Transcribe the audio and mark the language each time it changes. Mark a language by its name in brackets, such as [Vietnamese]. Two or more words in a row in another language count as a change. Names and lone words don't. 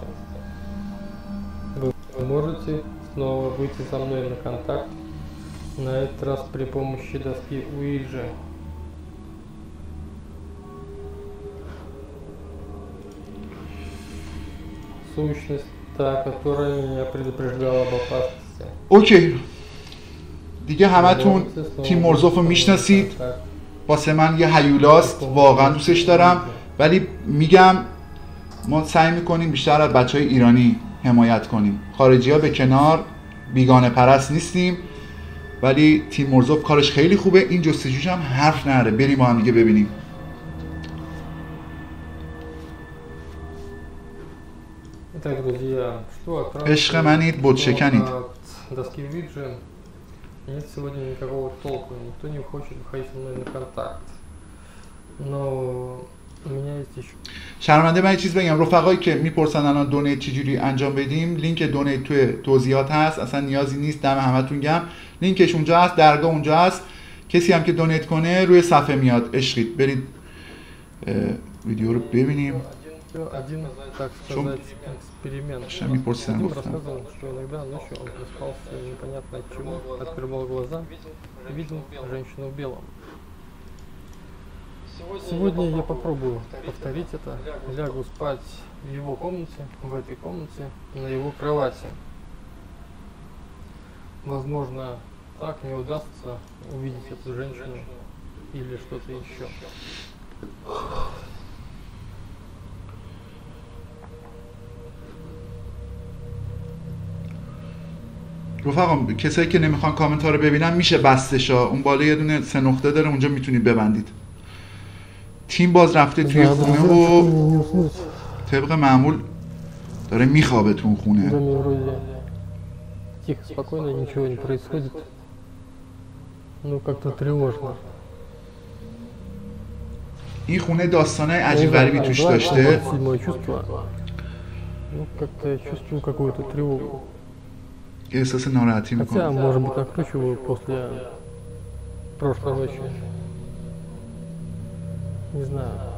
[Russian] Вы можете снова выйти со мной на контакт, на этот раз при помощи доски Уиджи. Сущность, та, которая меня предупреждала об опасности. [Persian] اوکی دیگه همتون تیم مرزوف رو میشناسید. واسه من یه هیولاست، واقعا دوستش دارم، ولی میگم ما سعی میکنیم بیشتر از بچهای ایرانی حمایت کنیم، خارجی ها به کنار، بیگانه پرست نیستیم، ولی تیم مرزوف کارش خیلی خوبه. این جستجوش هم حرف نره، بریم با هم دیگه ببینیم. عشق منید، بود شکنید. [Russian] Нет сегодня никакого толку, никто не хочет выходить со мной на контакт. Но у меня есть еще... [Persian] شرمنده من یه چیز بگم، رفقایی که میپرسن الان دونیت چجوری انجام بدیم، لینک دونیت توی توضیحات هست، اصلا نیازی نیست. دم همتون گرم، لینکش اونجا هست، درگاه اونجا هست. کسی هم که دونیت کنه روی صفحه میاد. عشقید، برید ویدیو رو ببینیم. [Russian] Один, так сказать, эксперимент. Вадим рассказывал, что иногда ночью он просыпался непонятно от чего, открывал глаза, видел женщину в белом. Сегодня я попробую повторить это, лягу спать в его комнате, в этой комнате, на его кровати. Возможно, так мне удастся увидеть эту женщину или что-то еще. [Persian] رفقا کسایی که نمیخوان کامنت ها رو ببینن میشه بستشا، اون بالا یه دونه 3 نقطه داره، اونجا میتونید ببندید. تیم باز رفته توی خونه و طبق معمول داره میخوابه تو خونه. [Russian] Тихо, спокойно, ничего не происходит. Ну как-то тревожно. [Persian] این خونه داستانای عجیب غریبی توش داشته. [Russian] Ну как-то я чувствую какую-то тревогу. [Persian] احساس ناراحتی میکنه. [Russian] Хотя, может быть, накручиваю после прошлой ночи. Не знаю.